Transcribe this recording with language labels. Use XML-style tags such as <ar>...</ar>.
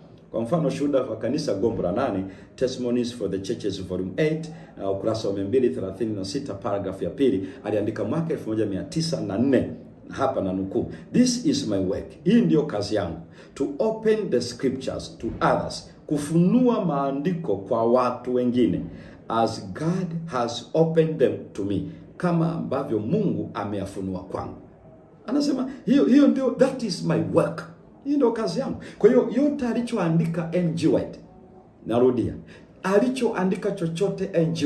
<sw>Kwa mfano, Shuhuda wa Kanisa Gombo la 8, Testimonies for the Churches volume 8 ukurasa wa 236 paragraph ya pili, aliandika mwaka 1904. Hapa na nukuu:</sw> <en>"This is my work."</en> <sw>Hii ndio kazi yangu.</sw> <en>"To open the scriptures to others."</en> <sw>Kufunua maandiko kwa watu wengine.</sw> <en>"As God has opened them to me."</en> <sw>Kama ambavyo Mungu ameyafunua kwangu. Anasema hiyo ndio,</sw> <en>that is my work.</en> <sw>Hii ndio kazi yangu. Kwa hiyo yote alichoandika Ellen G. White, narudia, alichoandika chochote Ellen G.</sw>